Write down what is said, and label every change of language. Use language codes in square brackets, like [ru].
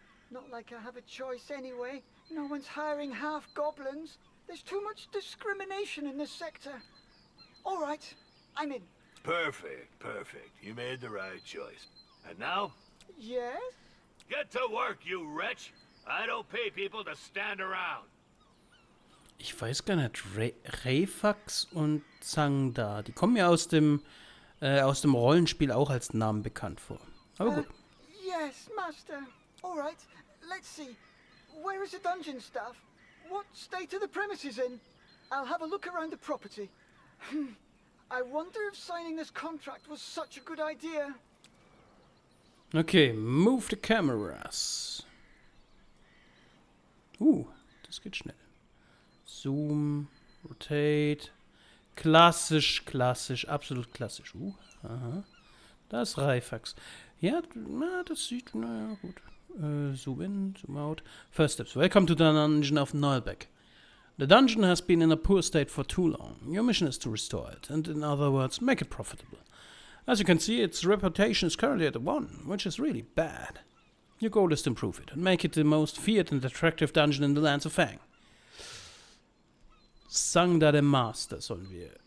[en] Not like I have a choice anyway. No one's hiring half-goblins. There's too much discrimination in this sector. All right, I'm in. Perfect. You made the right choice. And now? Yes? Get to work, you wretch! I don't pay people to stand around. [de] Ich weiß gar nicht, Refax und Zangda, die kommen ja aus dem aus dem Rollenspiel auch als Namen bekannt vor. Aber gut. [en] Yes, Master. All right. Let's see. Where is the dungeon staff? What state are the premises in? I'll have a look around the property. I wonder if signing this contract was such a good idea. Okay, move the cameras. [de] Das geht schnell. [en] Zoom, rotate. [de] Klassisch, absolut klassisch. Aha. Da ist Reifax. Ja, das sieht, naja, gut. [en] Zoom in, zoom out. First steps. Welcome to the dungeon of Naheulbeuk. The dungeon has been in a poor state for too long. Your mission is to restore it, and in other words, make it profitable. As you can see, its reputation is currently at 1, which is really bad. Your goal is to improve it and make it the most feared and attractive dungeon in the lands of Fang. [de] Zangda der Master sollen wir.